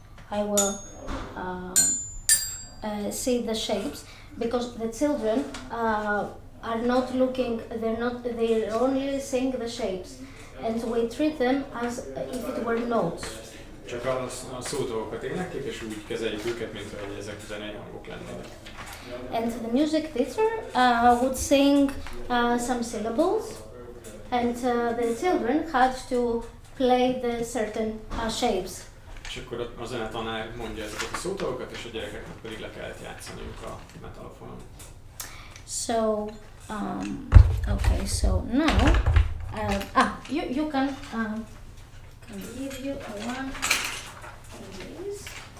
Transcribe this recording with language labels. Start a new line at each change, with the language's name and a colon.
English: I will see the shapes, because the children are not looking. They're only seeing the shapes, and we treat them as if it were notes.
Hungarian: Csak a szótagokat éneklik, és úgy kezeljük őket, mint hogy ezek zenei hangok lennének.
English: And the music teacher would sing some syllables, and the children had to play the certain shapes.
Hungarian: És akkor a zenetanár mondja ezeket a szótagokat, és a gyerekeknek pedig le kellett játszaniuk a metallofonon.
English: So, okay, so now, you can give you a one of these.